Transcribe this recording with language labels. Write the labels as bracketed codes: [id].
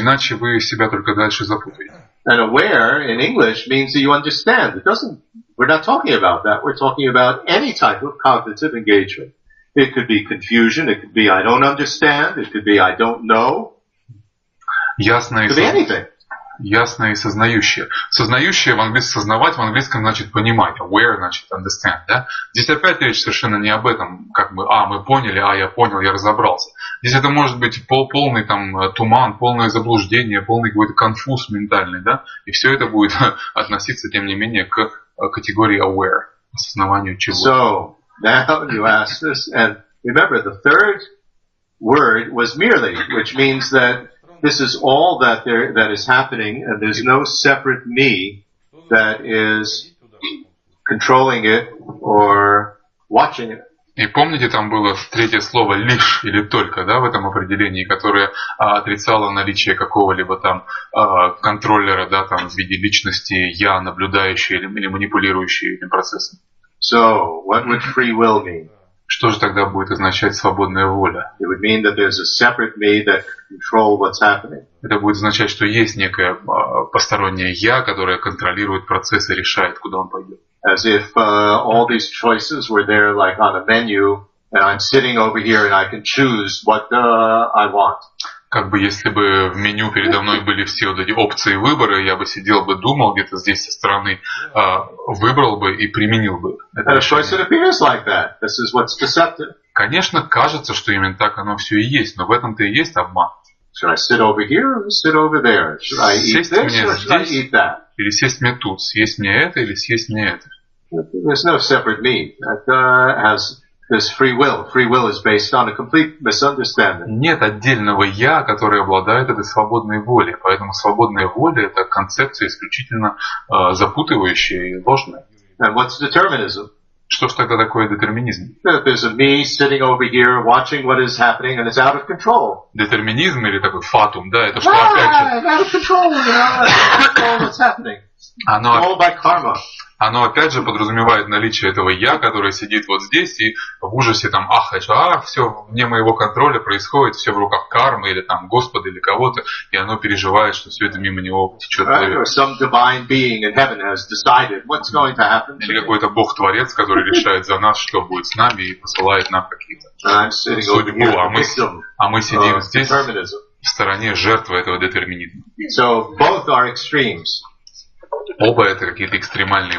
[ru] Иначе вы себя только дальше запутаете. [en] And aware in English means that you understand. We're not talking about that. We're talking about any type of cognitive engagement. It could be confusion. It could be I don't understand. It could be I don't know. [ru] Ясно [en] и anything. [ru] Ясно и сознающее. Сознающее сознавать в английском значит понимать. Aware значит understand. Да? Здесь опять речь совершенно не об этом, как бы, мы поняли, я понял, я разобрался. Здесь это может быть полный там туман, полное заблуждение, полный какой-то конфуз ментальный, да? И все это будет относиться, тем не менее, к категории aware, осознаванию чего-то. [en] So, now you ask this, and remember the third word was merely, which means that this is all that is happening, and there's no separate me that is controlling it or watching it. [ru] И помните, там было третье слово «лишь» или «только», да, в этом определении, которое отрицало наличие какого-либо там контроллера, да, там в виде личности «я», наблюдающей или манипулирующей этим процессом. [en] So, what would free will mean? [ru] Что же тогда будет означать свободная воля? [en] It would mean that there's a separate me that control what's happening. [ru] Это будет означать, что есть некое постороннее «я», которое контролирует процесс и решает, куда он пойдет. [en] As if all these choices were there like on a menu, and I'm sitting over here and I can choose what I want. [ru] Как бы если бы в меню передо мной были все вот эти опции выбора, я бы сидел бы, думал где-то здесь со стороны, выбрал бы и применил бы это [en] And of course it [ru] решение. [en] appears like that. This is what's deceptive. [ru] Конечно, кажется, что именно так оно все и есть, но в этом-то и есть обман. [en] Should I sit over here or sit over there? Should I eat [ru] Сесть [en] this [ru] мне [en] or should I [ru] здесь [en] eat that? [ru] или сесть мне тут, съесть мне это или съесть мне это. [en] There's no separate me. That has this free will. Free will is based on a complete misunderstanding. [ru] Нет отдельного «я», который обладает этой свободной волей. Поэтому свободная воля – это концепция исключительно запутывающая и ложная. [en] And what's determinism? [ru] Что ж тогда такое детерминизм? [en] That there's a me sitting over here watching what is happening and it's out of control. [ru] Детерминизм или такой фатум, да, это что опять же, [en] Out of control, out of control what's happening. All by karma. [ru] Оно опять же подразумевает наличие этого «я», который сидит вот здесь и в ужасе там ахает, что все вне моего контроля происходит, все в руках кармы или там Господа или кого-то, и оно переживает, что все это мимо него течет. [en] Or some divine being in heaven has decided what's going to happen. [ru] Или какой-то Бог-творец, который решает за нас, что будет с нами и посылает нам какие-то судьбу, а мы сидим здесь в стороне жертвы этого детерминизма. [en] So both are extremes. [ru] Оба это какие-то экстремальные